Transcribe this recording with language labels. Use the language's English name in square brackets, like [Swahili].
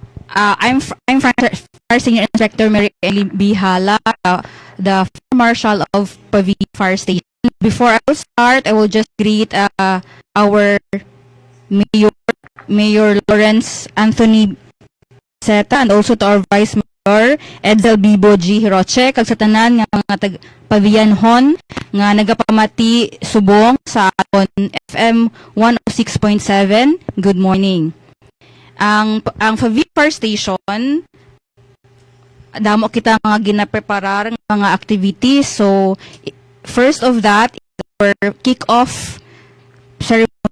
[English] I'm Fire Senior Inspector Mary Bihala, the Fire Marshal of Pavia Fire Station. Before I will start, I will just greet our Mayor Lawrence Anthony Seta, and also to our Vice Mayor Edsel Bibo G. [Hiligaynon] Hiroche, kag sa tanan nga mga Pavianhon nga nagapamati subong sa aton FM 106.7. [English] Good morning. [Hiligaynon] Ang Pavia Fire Station, damo kita mga ginapreparar ng mga activities. [English] So first of that is our kick-off ceremony